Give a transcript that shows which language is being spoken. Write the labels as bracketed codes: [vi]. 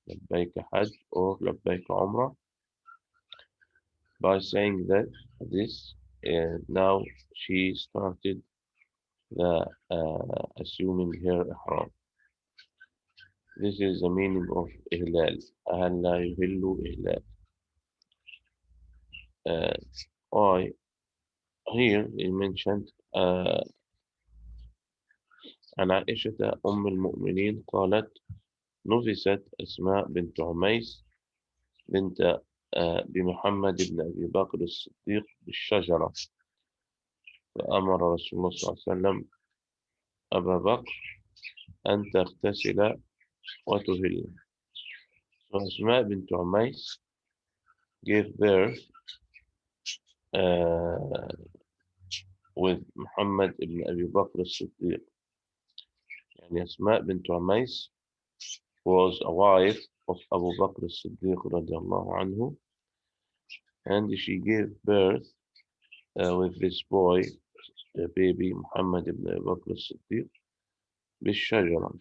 [en] Labbaika Hajj or Labbaika Umrah. By saying that this, now she started the assuming her ihram. This is the meaning of إهلال. [ar] أهلا يهل إهلال. [en] I here he mentioned [ar] عن عائشة أم المؤمنين قالت: نفست أسماء بنت عميس بنت بمحمد بن أبي بكر الصديق بالشجرة، فأمر رسول الله صلى الله عليه وسلم أبا بكر أن تغتسل وتهل. [en] So أسماء بنت عميس gave birth with محمد بن أبي بكر الصديق. [ar] يعني [en] أسماء بنت عميس was a wife of Abu Bakr as-Siddiq radiallahu anhu, and she gave birth with this boy, the baby Muhammad ibn Abu Bakr as-Siddiq, بالشجرة.